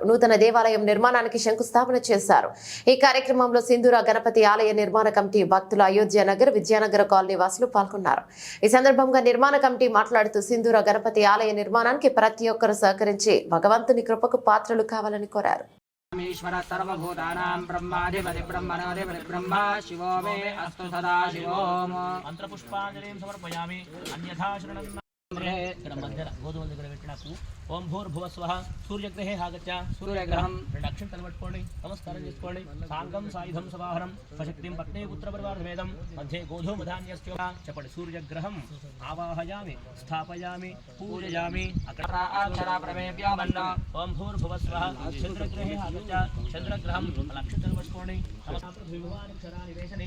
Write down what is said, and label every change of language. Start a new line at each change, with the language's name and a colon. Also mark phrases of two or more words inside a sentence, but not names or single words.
Telugu: నూతన దేవాలయం నిర్మాణానికి శంకుస్థాపన చేశారు. ఈ కార్యక్రమంలో సింధూర గణపతి ఆలయ నిర్మాణ కమిటీ భక్తులు, అయోధ్య నగర్, విద్యానగర కాలనీ వాసులు పాల్గొన్నారు. ఈ సందర్భంగా నిర్మాణ కమిటీ మాట్లాడుతూ సింధూర గణపతి ఆలయ నిర్మాణానికి ప్రతి ఒక్కరు సహకరించి భగవంతుని కృపకు పాత్రలు కావాలని కోరారు.
Sanskrit: ईश्वर सर्वभूतानां ब्रह्माधिपति ब्रह्मणोधिपति ब्रह्मा शिवो मे अस्तु सदा शिवो मंत्रपुष्पांजलिं समर्पयामि अन्यथा शरणं
Telugu: గోధుమల దగ్గర పెట్టినప్పుడు
Sanskrit: ఓం భూర్భువస్వః సూర్యగ్రహే ఆగత్య సూర్యగ్రహం 2
Telugu: అక్షంతలు పట్టుకోండి, నమస్కారం చేసుకోండి.
Sanskrit: సాంగం సాయుధం సవాహనం స్వశక్తిం పత్నే పుత్ర పరివారవేదం మధ్య గోధూమధాన్యస్య చెప్పండి. సూర్యగ్రహం ఆవాహయామి స్థాపయామి పూజయామి ఓం భూర్భువస్వః చంద్రగ్రహే ఆగత్య చంద్రగ్రహం 2
Telugu: అక్షంతలు పట్టుకోండి, నమస్కారం
Sanskrit: నివేశనే